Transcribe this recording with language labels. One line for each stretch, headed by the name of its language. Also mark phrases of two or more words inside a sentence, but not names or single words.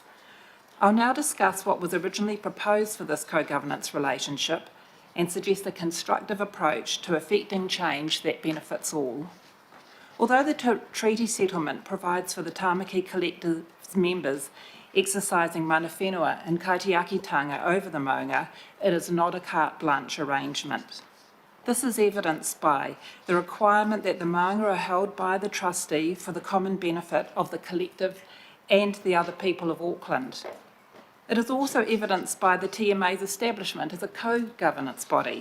English: I'll now discuss what was originally proposed for this co-governance relationship and suggest a constructive approach to effecting change that benefits all. Although the treaty settlement provides for the Tāmaki Collective's members exercising
Māori: mana whenua
English: and kaitiakitanga over the maunga, it is not a carte blanche arrangement. This is evidenced by the requirement that the maunga are held by the trustee for the common benefit of the collective and the other people of Auckland. It is also evidenced by the TMA's establishment as a co-governance body.